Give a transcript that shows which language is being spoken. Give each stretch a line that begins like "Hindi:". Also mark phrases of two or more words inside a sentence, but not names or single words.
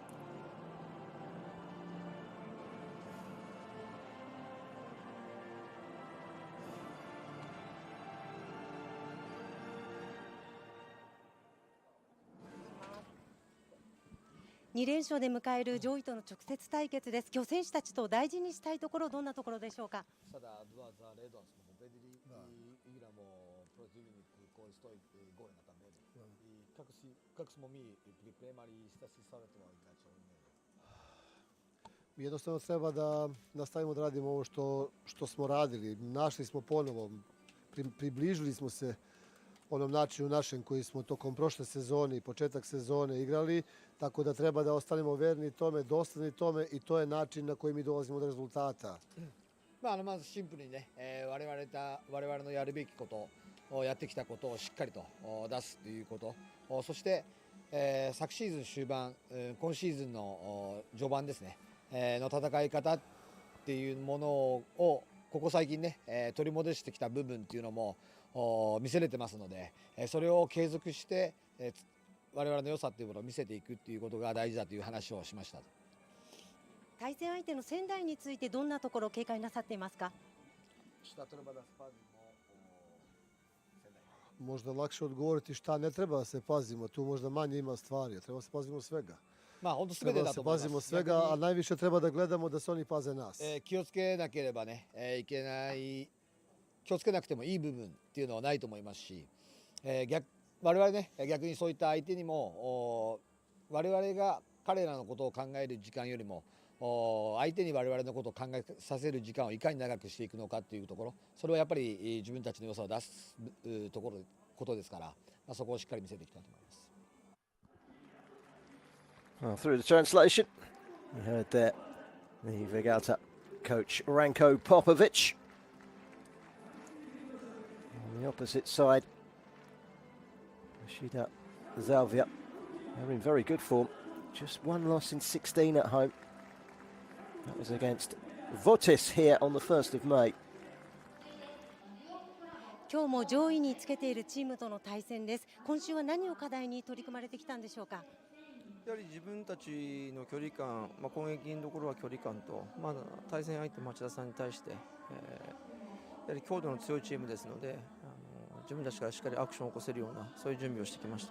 Japanese: 2 連勝で迎える上位との直接対決です。今日選手たちと大事にしたいところ、どんなところでしょうか。
Serbian: Jednostavno treba da nastavimo da radimo ovo što smo radili. Našli smo ponovo, približili smo se onom načinu našem koji smo tokom prošle sezone i početak sezone igrali, tako da treba da ostanemo verni tome, dosledni tome i to je način na koji mi dolazimo do rezultata.
Japanese: まずシンプルにね、我々のやるべきことをやってきたことをしっかりと出すということ、そして、昨シーズン終盤、今シーズンの序盤ですね、の戦い方っていうものをここ最近ね、取り戻してきた部分っていうのも見せれてますので、それを継続して、我々の良さっていうものを見せていくっていうことが大事だという話をしました。対戦相手の仙台についてどんなところを警戒なさっていますか。
Serbian: Možda lakše odgovoriti šta ne treba da se pazimo, tu možda manje ima stvari, treba se pazimo svega.
Japanese: 本当全てだと思います。
Serbian: Pazimo svega, a najviše treba da gledamo da se oni paze nas.
Japanese: 気をつけなければね、いけない、気をつけなくてもいい部分っていうのはないと思いますし、我々ね、逆にそういった相手にも我々が彼らのことを考える時間よりも相手に我々のことを考えさせる時間をいかに長くしていくのかっていうところ、それはやっぱり自分たちの良さを出すことですから、そこをしっかり見せていきたいと思います。
English: Well, through the translation, you heard there the Vegalta coach Ranko Popovic. On the opposite side, Machida Zelvia. They're in very good form. Just one loss in 16 at home. That was against Votis here on the 1st of May.
Japanese: 今日も上位につけているチームとの対戦です。今週は何を課題に取り組まれてきたんでしょうか。やはり自分たちの距離感、攻撃のところは距離感と、対戦相手町田さんに対して、やはり強度の強いチームですので、自分たちからしっかりアクションを起こせるようなそういう準備をしてきました。